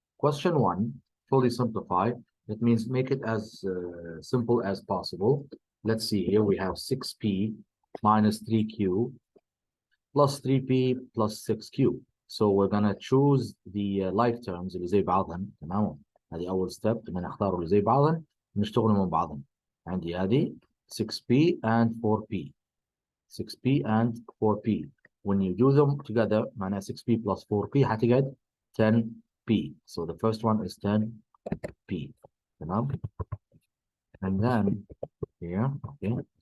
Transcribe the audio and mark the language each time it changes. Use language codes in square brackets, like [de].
[en] Question one, fully simplify. That means make it as simple as possible. Let's see here. We have 6p minus 3q plus 3p plus 6q. So we're gonna choose the like terms [ar] اللي زي بعضهم. تمام. هذه أول step إن نختار اللي زي بعضهم نشتغل من بعضهم. عندي هذه [en] 6p and 4p. 6p and 4p. When you do them together [ar] معناها [en] 6p plus 4p [ar] هتقعد [en] 10p. So the first one is 10p. [ar] تمام. [en] And then here, okay.